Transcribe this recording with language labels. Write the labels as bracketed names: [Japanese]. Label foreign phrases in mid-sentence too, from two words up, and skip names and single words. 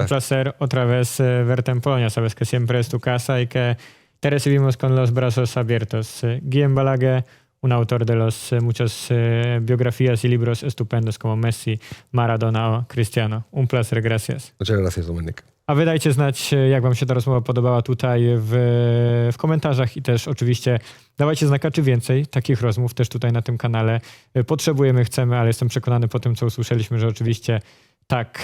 [Spanish] Gracias. placer otra vez verte en Polonia. Sabes que siempre es tu casa y que te recibimos con los brazos abiertos. Guillem Balaguer, un autor de los muchas biografías y libros estupendos como Messi, Maradona o Cristiano. Un placer, gracias. Muchas gracias, Dominik. [Polish] A wy dajcie znać, jak wam się ta rozmowa podobała tutaj w komentarzach i też oczywiście dawajcie znaka, czy więcej takich rozmów też tutaj na tym kanale potrzebujemy, chcemy, ale jestem przekonany po tym, co usłyszeliśmy, że oczywiście tak.